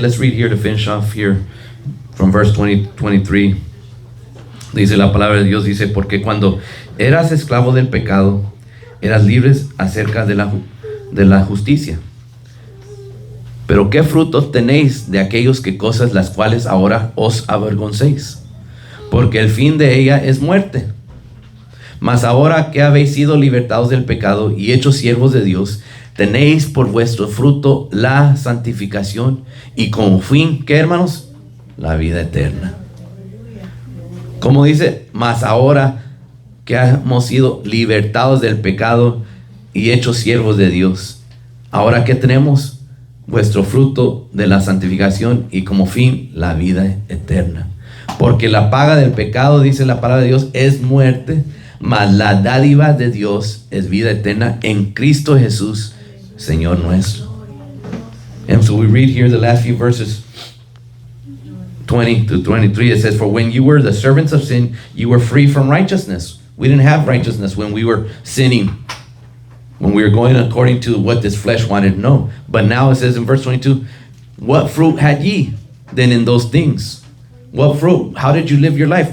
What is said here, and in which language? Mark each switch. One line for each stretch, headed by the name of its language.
English: Let's read here to finish off here from verse 23.
Spanish: Dice la palabra de Dios, dice, porque cuando eras esclavo del pecado, eras libres acerca de la justicia. Pero ¿qué frutos tenéis de aquellos que cosas las cuales ahora os avergoncéis? Porque el fin de ella es muerte. Mas ahora que habéis sido libertados del pecado y hechos siervos de Dios, tenéis por vuestro fruto la santificación y como fin, ¿qué, hermanos? La vida eterna. Como dice, mas ahora que hemos sido libertados del pecado y hechos siervos de Dios, ahora que tenemos vuestro fruto de la santificación y como fin la vida eterna. Porque la paga del pecado, dice la palabra de Dios, es muerte, mas la dádiva de Dios es vida eterna en Cristo Jesús, Señor nuestro.
English: And so we read here the last few verses, 20 to 23. It says, for when you were the servants of sin, you were free from righteousness. We didn't have righteousness when we were sinning, when we were going according to what this flesh wanted. No. But now it says in verse 22, what fruit had ye then in those things? What fruit? How did you live your life?